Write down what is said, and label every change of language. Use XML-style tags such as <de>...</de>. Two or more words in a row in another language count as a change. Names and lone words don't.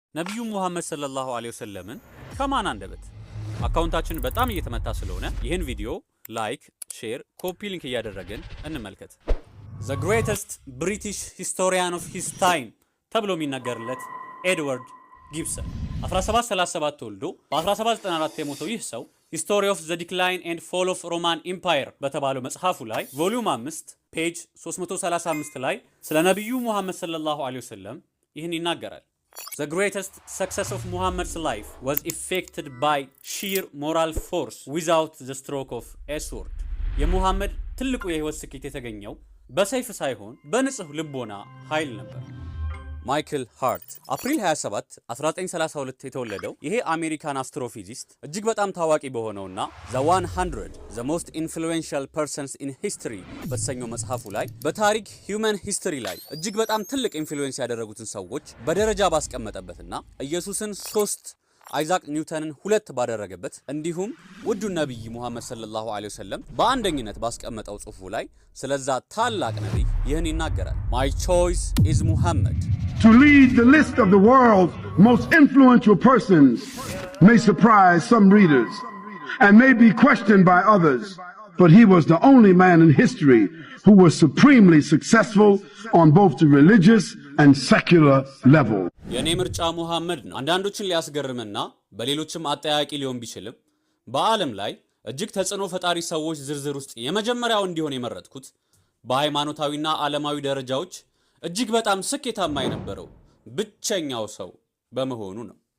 <am>ነብዩ ሙሐመድ</am> <ar>صلى الله عليه وسلم</ar> <am>ከማን አንደበት? አካውንታችን በጣም እየተመታ ስለሆነ ይህን ቪዲዮ ላይክ፣ ሼር፣</am> <en>copy link</en> <am>እያደረግን እንመልከት።</am> <en>The greatest British historian of his</en> <am>time ተብሎ የሚነገርለት ኤድዋርድ ጊብሰን 1737 ተወልዶ በ1794 የሞተው ይህ ሰው History of the Decline and Fall of Roman Empire በተባለው መጽሐፉ ላይ ቮሊዩም 5 ፔጅ 335 ላይ ስለ ነብዩ ሙሐመድ</am> <ar>صلى الله عليه وسلم</ar> <am>ይህን ይናገራል።</am> <en>The greatest success of Muhammad's life was effected by sheer moral force without the stroke of a sword.</en> <am>የሙሐመድ ትልቁ የህይወት ስኬት የተገኘው በሰይፍ ሳይሆን በንጹህ ልቦና ኃይል ነበር። ማይክል ሃርት አፕሪል 27 1932 የተወለደው ይሄ አሜሪካን አስትሮፊዚስት እጅግ በጣም ታዋቂ በሆነውና The 100 the most influential persons in history በተሰኘው መጽሐፉ ላይ በታሪክ</am> <en>human history</en> <am>ላይ እጅግ በጣም ትልቅ ኢንፍሉዌንስ ያደረጉትን ሰዎች በደረጃ ባስቀመጠበትና ኢየሱስን 3 አይዛክ ኒውተንን 2 ባደረገበት እንዲሁም ውዱ ነብይ ሙሐመድ</am> <ar>صلى الله عليه وسلم</ar> <am>በአንደኝነት ባስቀመጠው ጽሑፉ ላይ ስለዛ ታላቅ ነብይ ይህን ይናገራል።</am> <en>My choice is Muhammad. To lead the list of the world's most influential persons may surprise some readers and may be questioned by others, but he was the only man in history who was supremely successful on both the religious and secular level.</en> <am>የኔ ምርጫ ሙሐመድ ነው። አንዳንዶችን ሊያስገርምና በሌሎችም አጠያቂ ሊሆን ቢችልም በዓለም ላይ እጅግ ተጽዕኖ ፈጣሪ ሰዎች ዝርዝር ውስጥ የመጀመሪያው እንዲሆን የመረጥኩት በሃይማኖታዊና ዓለማዊ ደረጃዎች እጅግ በጣም ስኬታማ የነበረው ብቸኛው ሰው በመሆኑ ነው።</am>